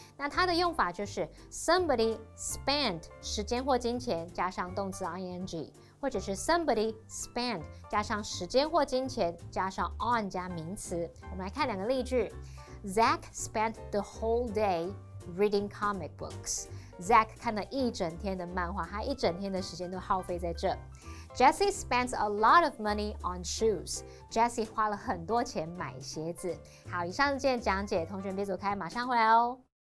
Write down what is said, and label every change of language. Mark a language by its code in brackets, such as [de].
[zh] 那它的用法就是 somebody spend 时间或金钱加上动词 ing， 或者是 somebody spend 加上时间或金钱加上 on 加名词。我们来看两个例句 ： [en] Zach spent the whole day reading comic books。 [zh] Zach 看了一整天的漫画，他一整天的时间都耗费在这。 [en] Jessie spends a lot of money on shoes. [zh] Jessie 花了很多钱买鞋子。好，以上是今天讲解，同学别走开，马上回来哦。